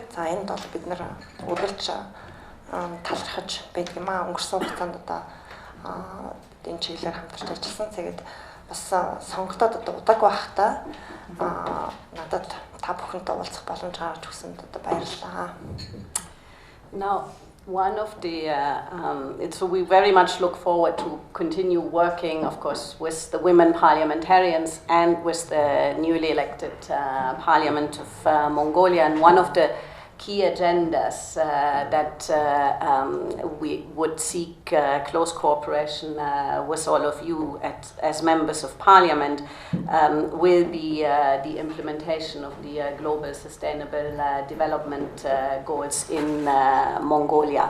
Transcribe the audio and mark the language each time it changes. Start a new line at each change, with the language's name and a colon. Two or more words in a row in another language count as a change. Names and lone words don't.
Mongolian: За энд бол бид нар үргэлж талархаж байдаг юм аа. Өнгөрсөн хугацаанд одоо энэ чиглэлээр хамтарч ажилласан. Тэгээд бас сонголтод одоо удааг байхдаа надад та бүхэнтэй уулзах боломж гаргаж өгсөнд одоо баярлалаа.
English: Now, one of the, so we very much look forward to continue working, of course, with the women parliamentarians and with the newly elected Parliament of Mongolia. And one of the key agendas that we would seek close cooperation with all of you as members of Parliament will be the implementation of the Global Sustainable Development Goals in Mongolia.